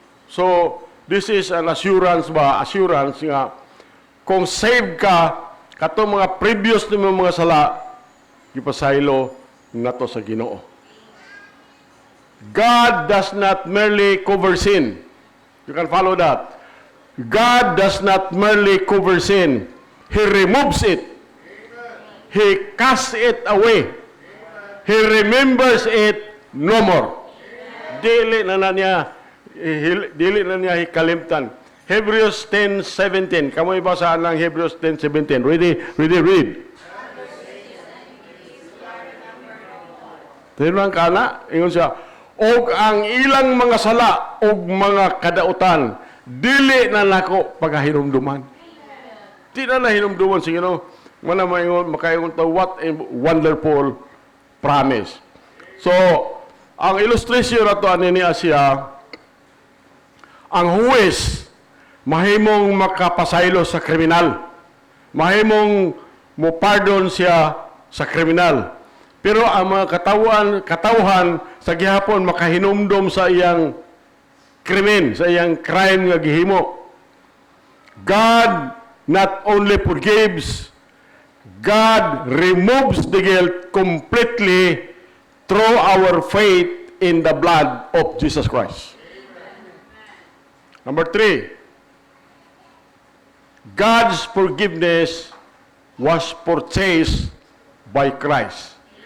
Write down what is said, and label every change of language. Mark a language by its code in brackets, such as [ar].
[en] So this is an assurance [ceb] nga kung save ka katong mga previous ni mga sala gipasaylo nato sa Ginoo. [en] God does not merely cover sin. You can follow that. God does not merely cover sin. He removes it. He casts it away. He remembers it no more. [ceb] Dili na niya hikalimtan. Hebrews 10:17. Kamoy basa ng Hebrews 10:17. [en] Ready, read. [ceb] Tinang kana, ingon siya, og ang ilang mga sala og mga kadautan dili na nako pagahinumduman. Di na hinumduman sa Ginoo. Mana makaingon ta, [en] what a wonderful promise. [ceb] So, ang illustration nato ani ni Asya, ang huwes mahimong makapasaylo sa kriminal. Mahimong mo pardon siya sa kriminal. Pero ang mga katawhan sa gihapon makahinumdom sa iyang krimen, sa iyang [en] crime [ceb] nga gihimo. [en] God not only forgives, God removes the guilt completely through our faith in the blood of Jesus Christ. Number 3, God's forgiveness was purchased by Christ.